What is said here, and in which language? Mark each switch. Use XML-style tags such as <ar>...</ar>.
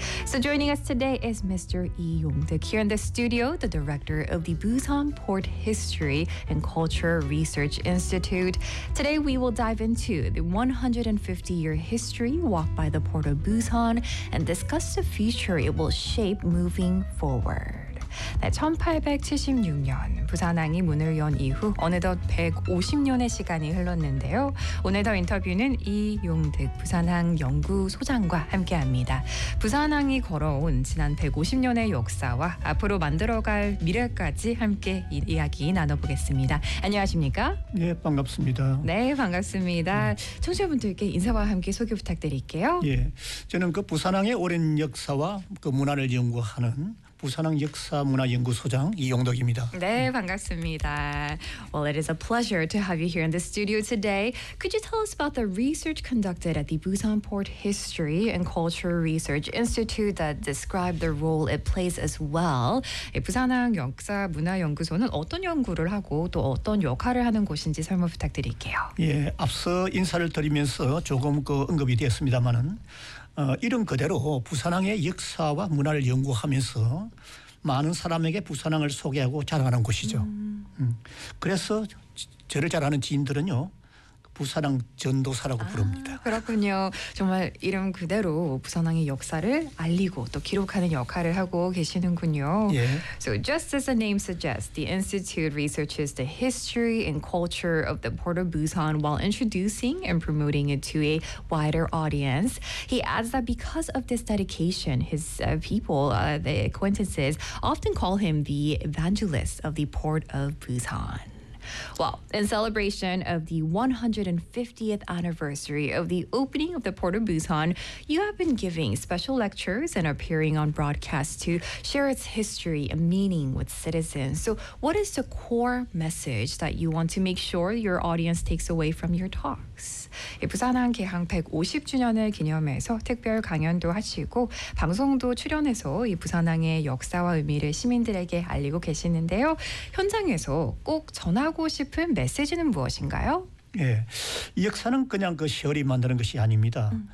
<en>So joining us today is Mr. Lee Yong-deuk here in the studio, the director of the Busan Port History and Culture Research Institute. Today, we will dive into the 150-year history walked by the Port of Busan and discuss the future it will shape moving forward.</en> <ko>네, 1876년 부산항이 문을 연 이후 어느덧 150년의 시간이 흘렀는데요. 오늘 더 인터뷰는 이용득 부산항 연구소장과 함께합니다. 부산항이 걸어온 지난 150년의 역사와 앞으로 만들어갈 미래까지 함께 이야기 나눠보겠습니다. 안녕하십니까? 네, 반갑습니다. 네, 반갑습니다. 네. 청취자분들께 인사와 함께 소개 부탁드릴게요. 예, 저는 그 부산항의 오랜 역사와 그 문화를 연구하는 부산항 역사문화연구소장 이용덕입니다. 네, 반갑습니다.</ko> <en>Well, it is a pleasure to have you here in the studio today. Could you tell us about the research conducted at the Busan Port History and Culture Research Institute that described the role it plays as well?</en> <ko>부산항 역사문화연구소는 어떤 연구를 하고 또 어떤 역할을 하는 곳인지 설명 부탁드릴게요. 예, 앞서 인사를 드리면서 조금 그 언급이 되었습니다만은 이름 그대로 부산항의 역사와 문화를 연구하면서 많은 사람에게 부산항을 소개하고 자랑하는 곳이죠. 그래서 저를 잘 아는 지인들은요, 부산항 전도사라고 부릅니다. 그렇군요. 정말 이름 그대로 부산항의 역사를 알리고 또 기록하는 역할을 하고 계시는군요. 예.</ko> <en>So just as the name suggests, the Institute researches the history and culture of the Port of Busan while introducing and promoting it to a wider audience. He adds that because of this dedication, his the acquaintances often call him the evangelist of the Port of Busan. Well, in celebration of the 150th anniversary of the opening of the Port of Busan, you have been giving special lectures and appearing on broadcast to share its history and meaning with citizens. So what is the core message that you want to make sure your audience takes away from your talks?</en> <ko>부산항 개항 150주년을 기념해서 특별 강연도 하시고 방송도 출연해서 이 부산항의 역사와 의미를 시민들에게 알리고 계시는데요. 현장에서 꼭 전하고 싶은 메시지는 무엇인가요? 예, 이 역사는 그냥 그 시월이 만드는 것이 아닙니다.</ko>